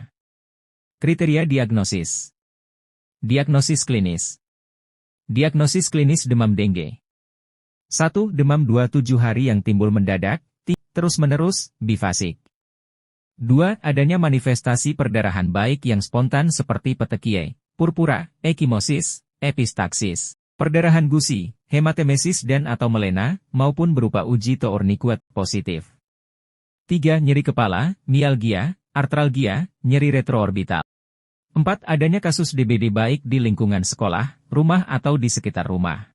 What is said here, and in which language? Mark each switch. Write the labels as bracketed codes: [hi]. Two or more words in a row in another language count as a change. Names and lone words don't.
[id] Kriteria diagnosis. Diagnosis klinis. Diagnosis klinis demam dengue. 1. Demam 27 hari yang timbul mendadak, terus-menerus, bifasik. 2. Adanya manifestasi perdarahan baik yang spontan seperti petekie, purpura, ekimosis, epistaksis. Perdarahan gusi, hematemesis dan atau melena, maupun berupa uji tourniquet positif. 3. Nyeri kepala, mialgia, artralgia, nyeri retroorbital. 4. Adanya kasus DBD baik di lingkungan sekolah, rumah atau di sekitar rumah.